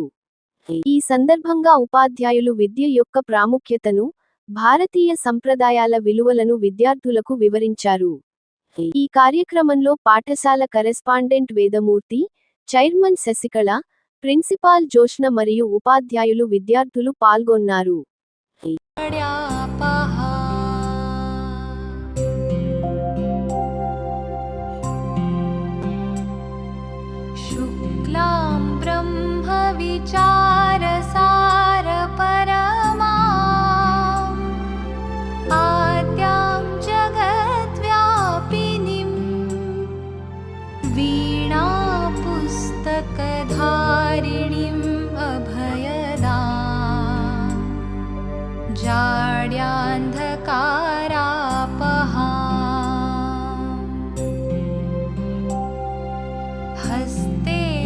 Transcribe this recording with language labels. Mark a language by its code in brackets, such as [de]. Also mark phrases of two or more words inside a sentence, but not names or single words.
[te] ఈ సందర్భంగా ఉపాధ్యాయులు విద్య యొక్క ప్రాముఖ్యతను, భారతీయ సంప్రదాయాల విలువలను విద్యార్థులకు వివరించారు. ఈ కార్యక్రమంలో పాఠశాల కరెస్పాండెంట్ వేదమూర్తి, చైర్మన్ శశికళ, ప్రిన్సిపాల్ జోష్న మరియు ఉపాధ్యాయులు విద్యార్థులు పాల్గొన్నారు. [sa] शुक्लां ब्रह्म विचारसार परमाम् आद्यां जगद्व्यापिनीं वीणापुस्तकधारिणीम् अभयदाम् जाड्यान्धकारापहाम् हस्ते